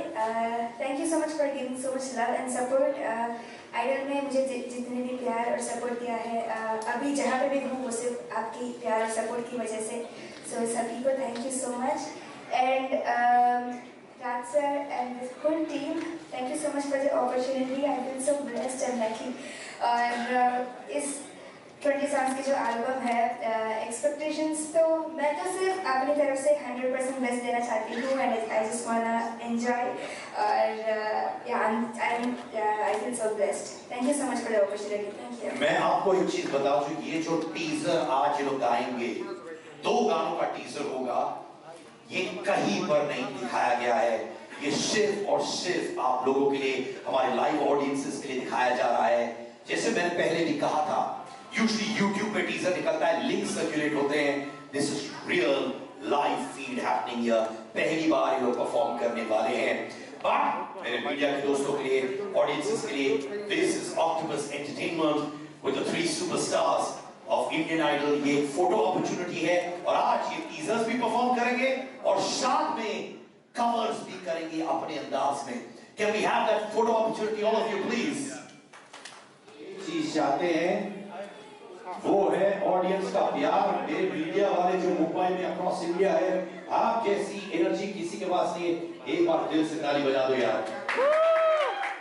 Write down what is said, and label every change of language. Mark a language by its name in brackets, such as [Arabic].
[English] Thank you so much for giving so much love and support. [Hindi] Idol में मुझे जितने भी प्यार और सपोर्ट दिया है, अभी जहाँ पे भी हूँ वो सिर्फ आपकी प्यार और सपोर्ट की वजह से, so सभी को [English] thank you so much. And Raj sir and this whole team, thank you so much for the opportunity. I feel so blessed and lucky. [Hindi] और इस 20 songs की जो एल्बम है, एक्सपेक्टेशंस तो मैं तो सिर्फ अपनी तरफ से 100% बेस्ट देना चाहती हूँ [English] and I just wanna enjoy [Hindi] और [English] I feel so blessed. Thank you so much for the opportunity. Thank you. [Hindi] मैं आपको एक चीज बताऊं, ये जो टीजर आज ये लोग गाएंगे, 2 गानों का टीजर होगा, ये कहीं पर नहीं दिखाया गया है। ये सिर्फ और सिर्फ आप लोगों के लिए, हमारे लाइव ऑडियंसेस के लिए दिखाया जा रहा है। जैसे मैंने पहले भी कहा था, यूजुअली YouTube पे टीजर निकलता है, लिंक सर्कुलेट होते हैं। [English] This is real live feed happening here. [Hindi] पहली बार ये लोग परफॉर्म करने वाले हैं। [English] but [Hindi] मेरे मीडिया के दोस्तों के लिए, [English] Audiences के लिए, this is octopus entertainment with the 3 superstars of Indian Idol. [Hindi] ये एक फोटो अपॉर्चुनिटी है और आज ये टीजर्स भी परफॉर्म करेंगे और साथ में कवर्स भी करेंगे अपने अंदाज में। [English] Can we have that photo opportunity, all of you, please? [Hindi] चीज चाहते हैं वो है ऑडियंस का प्यार। मेरे मीडिया वाले जो मुंबई में अक्रॉस इंडिया है, आप जैसी एनर्जी किसी के पास नहीं है। एक बार दिल से ताली बजा दो यार।